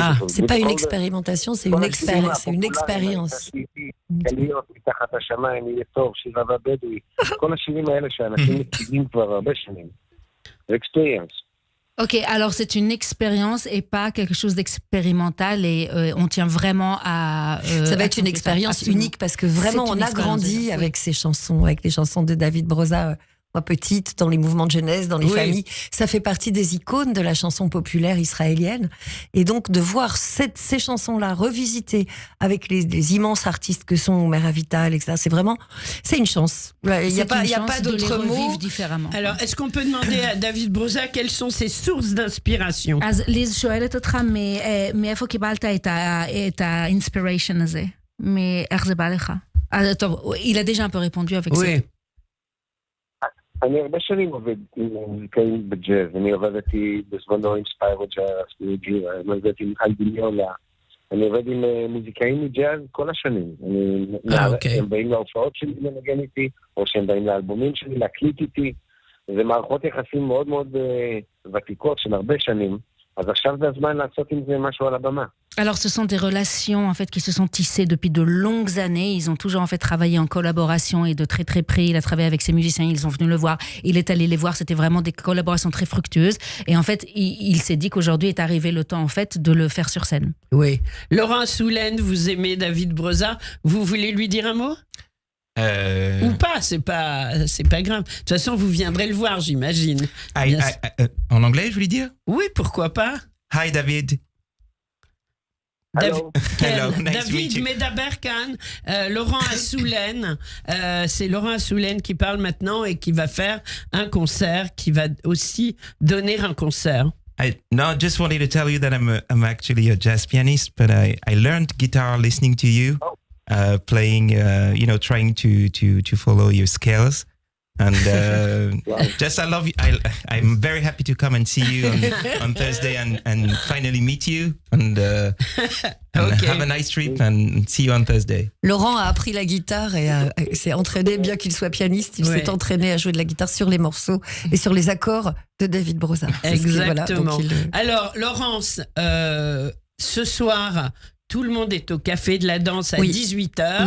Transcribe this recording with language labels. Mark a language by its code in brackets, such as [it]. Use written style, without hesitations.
[fr] C'est pas une expérimentation, c'est une expérience. C'est une expérience. [he] קליות מתחת השמיים, יהיה טוב, שירה והבדואי. כל השירים האלה שאנשים מכירים כבר הרבה שנים. זה experience. [fr] Ok, alors c'est une expérience et pas quelque chose d'expérimental et on tient vraiment à... ça va être une expérience unique parce que vraiment on a grandi avec ces chansons, avec les chansons de David Broza, moi petite, dans les mouvements de jeunesse, dans les familles. Ça fait partie des icônes de la chanson populaire israélienne. Et donc de voir ces chansons-là revisitées avec les immenses artistes que sont Omer Avital, etc. C'est une chance. Il n'y a pas d'autre mot. différemment. Alors, est-ce qu'on peut demander à David Broza quelles sont ses sources d'inspiration? [he] אז ליז שואלת אותך מאיפה קיבלת את ה-inspiration הזה? מאיך זה בא לך? טוב, [fr] il a déjà un peu répondu avec ça. [he] אני הרבה שנים עובד עם מוזיקאים בג'אז. אני עבדתי בזמנו עם ספיירו ג'אז, אני עובד עם אלביניולה. אני עובד עם מוזיקאים מג'אז כל השנים. הם באים להופעות שלי לנגן איתי, או שהם באים לאלבומים שלי להקליט איתי. זה מערכות יחסים מאוד מאוד ותיקות של הרבה שנים. אז עכשיו זה הזמן לעשות עם זה משהו על הבמה. [fr] Alors, ce sont des relations en fait qui se sont tissées depuis de longues années. Ils ont toujours en fait travaillé en collaboration et de très très près. Il a travaillé avec ses musiciens. Ils sont venus le voir. Il est allé les voir. C'était vraiment des collaborations très fructueuses. Et en fait, il s'est dit qu'aujourd'hui est arrivé le temps en fait de le faire sur scène. Oui. Laurent Assoulen, vous aimez David Broza. Vous voulez lui dire un mot? Ou pas, c'est pas grave. De toute façon, vous viendrez le voir, j'imagine. En anglais, je voulais dire? Oui, pourquoi pas? [en] Hi, David. Hello. Hello, nice to meet David you. [he] Medaberkan, [fr] Laurent Assoulen, c'est Laurent Assoulen qui parle maintenant et qui va faire un concert, qui va aussi donner un concert. [en] No, just wanted to tell you that I'm actually a jazz pianist, but I learned guitar listening to you, playing, trying to follow your scales. And just I love you. I'm very happy to come and see you on Thursday and finally meet you and have a nice trip and see you on Thursday. [fr] Laurent a appris la guitare et s'est entraîné, bien qu'il soit pianiste, il s'est entraîné à jouer de la guitare sur les morceaux et sur les accords de David Broza. Exactement. Alors, Laurence, ce soir... Tout le monde est au Café de la Danse à 18h.